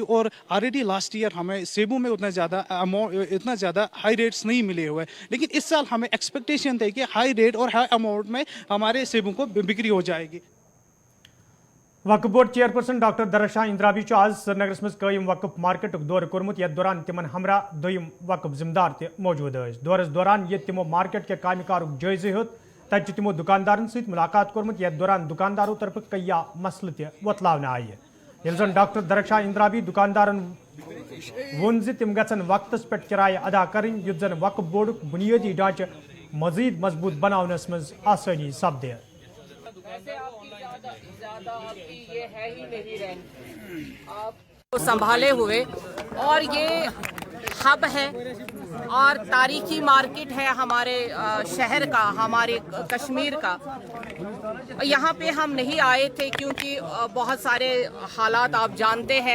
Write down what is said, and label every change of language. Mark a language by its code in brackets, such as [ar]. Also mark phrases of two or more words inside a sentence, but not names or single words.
[hi] और [en] already last year [hi] हमें सेबू में इतना ज्यादा [en] high rates [hi] नहीं मिले हुए, लेकिन इस साल हमें एक्सपेक्टेशन थे कि [en] high rate [hi] और [en] high amount [hi] में हमारे सेबू को बिक्री हो जाएगी। [ks] वक्फ बोर्ड चेयरपर्सन डॉक्टर दरशा इंद्राबी आज श्रीनगरस मज कायम वक्फ मार्केट दौर कोर्मुत, यथ दौरान तिमन हमरा दोयम वक्फ जिम्मेदार ते मौजूद स। दौरस दौरान ये तिमो मार्केट के कामकारुक जायजे हेत तत तिमो दुकानदारन सहित मुलाकात कोर्मुत, यथ दौरान दुकानदारों तरफ कया मसले ते वतलावन आय। येल जन डॉक्टर दरशा इंद्राबी दुकानदारन वोन ज तिम गछन वक्तस पे किराय अदा करें, युत जन वक्फ बोर्ड बुनियादी ढांचे मजीद मजबूत बनावनस मज आसानी सपदे। [hi] ये है ही नहीं रैंक आप संभाले हुए, और ये हब है और तारीखी मार्केट है हमारे शहर का, हमारे कश्मीर का। यहाँ पे हम नहीं आए थे क्योंकि बहुत सारे हालात आप जानते हैं।